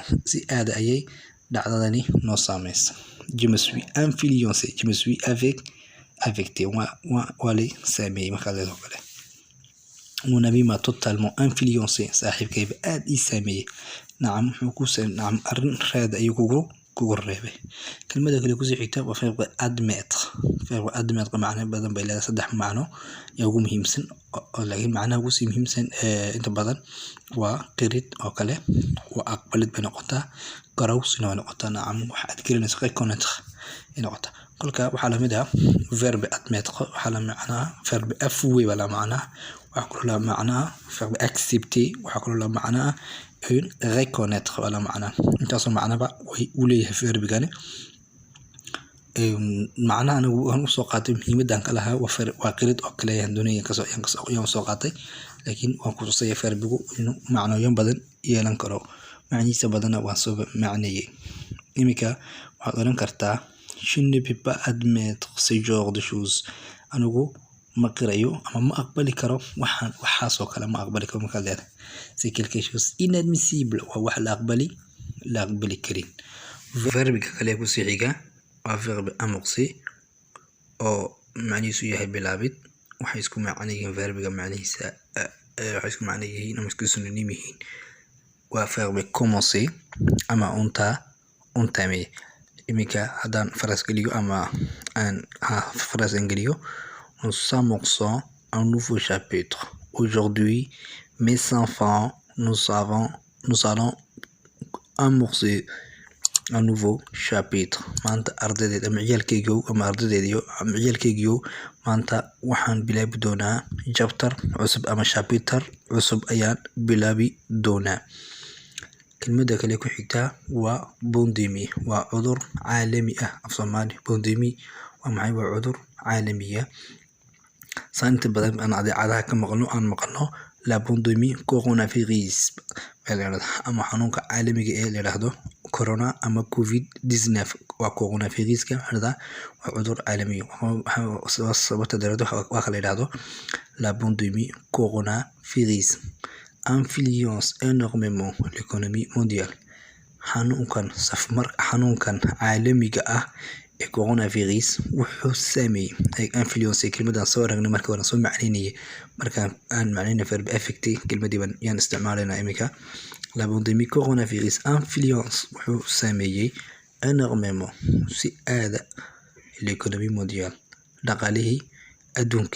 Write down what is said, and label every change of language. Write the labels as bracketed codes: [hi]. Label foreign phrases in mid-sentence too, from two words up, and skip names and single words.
[so] si aad ayay dhacdadani noo saameysay. [fr] je me suis influencé, je me suis affecté [so] waa lay saameeyey. marka leedahay kale [fr] mon ami m'a totalement influencé. [so] saaxiibkayba aad ii saameeyey. nacam arrin raad ayuu kugu reebay. kelmada kale kusii xigta waa [fr] verbe admettre. Verbe admettre [so] macno badan bay leedahay. 3 macno ayaa ugu muhiimsan, laakiin macnaha ugu sii muhiimsan inta badan waa qirid oo kale, waa aqbalid bay noqotaa, garawsina way noqotaa. nacam waxa aad gelinayso reconnaître ay noqotaa. kolka waxaa lamid ah [fr] verbe admettre [so] waxaa la macnaha [fr] verbe avouer [so] baa la macnaha. waxaa kaloo la macnaha [fr] verbe accepter. [so] waxaa kaloo la macnaha reconnaître waa la macnaha. intaasoo macnaba way u leeyahay verbigani. macnaha anigu waan usoo qaatay muhiimadan ka lahaa waa qirid oo kale ayaan doonaya ayaan soo qaatay, laakiin waan ku tusaya verbigu inuu macnooyin badan yeelan karo. macnihiisa badanna waan soo macneeyey. iminka waxaad oran kartaa [fr] je ne peux pas admettre ce genre de choses. [so] anigu ma qirayo ama ma aqbali karo waxaasoo kale ma aqbali karo. markaad leedahay [fr] c'est quelque chose inadmissible [so] waa wax la aqbali karin. verbiga kale ku sii xiga waa [fr] verbe amorcer [so] oo macnihiisu yahay bilaabid. waxay isku macno yihiin verbiga macnihiisa waxay isku macno yihiin ama isku synonym yihiin. waa [fr] verbe commencer [so] ama entamer. iminka haddaan phrase geliyo ama phrase geliyo, [fr] nous amorçons un nouveau chapitre. Aujourd'hui, mes enfants, nous allons amorcer un nouveau chapitre. [so] maanta ardaydeed ama ciyaalkeygiyo maanta waxaan bilaabi doonaa chapter cusub ama chapter cusub ayaan bilaabi doonaa. kelmadda kale ku xigta waa pandemic. waa cudur caalami ah. af Soomaali pandemic waa maxay? waa cudur caalami ah. inta badan aan idaacadaha ka maqalno [fr] la pandemie coronavirus [so] ama xanuunka caalamiga ee la yiraahdo corona ama covid-19. waa coronaviruska waa cudur caalami ah. sababta daraadeed waa la yiraahdo [fr] la pandemie coronavirus influence énormément l'économie mondiale. [so] xanuunkan caalamiga ah ee coronavirus wuxuu saameeyay influence. kelmadan soo aragnay marka hore soo macneynayay markaan aan macneynay verb affecti kelmadiiban yaan isticmaalayna iminka. [fr] la pandemie coronavirus influence [so] wuxuu saameeyay [fr] énormément [so] si aada [fr] l'économie mondiale [so] dhaqaalihii adduunka.